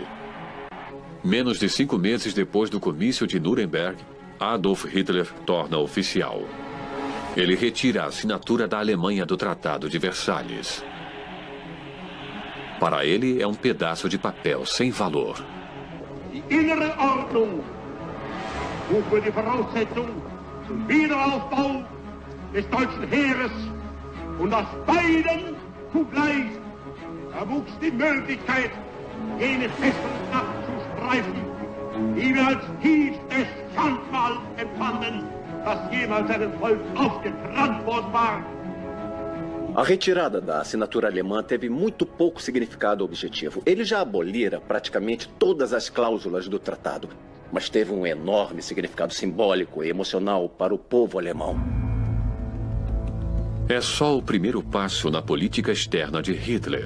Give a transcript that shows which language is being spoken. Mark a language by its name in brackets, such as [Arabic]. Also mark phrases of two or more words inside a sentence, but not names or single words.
[Portuguese] Menos de 5 meses depois do comício de Nuremberg, Adolf Hitler torna oficial. Ele retira a assinatura da Alemanha do Tratado de Versalhes. Para ele, é um pedaço de papel sem valor. [German] Die innere Ordnung wofür die Voraussetzung zum Wiederaufbau des deutschen Heeres und aus beiden zugleich erwuchs die Möglichkeit, jene Festung abzustreifen, die wir als tiefstes Schandmal empfanden, das jemals einem Volk aufgetrannt worden war. [Portuguese] A retirada da assinatura alemã teve muito pouco significado objetivo. Ele já abolira praticamente todas as cláusulas do tratado, mas teve um enorme significado simbólico e emocional para o povo alemão. É só o primeiro passo na política externa de Hitler.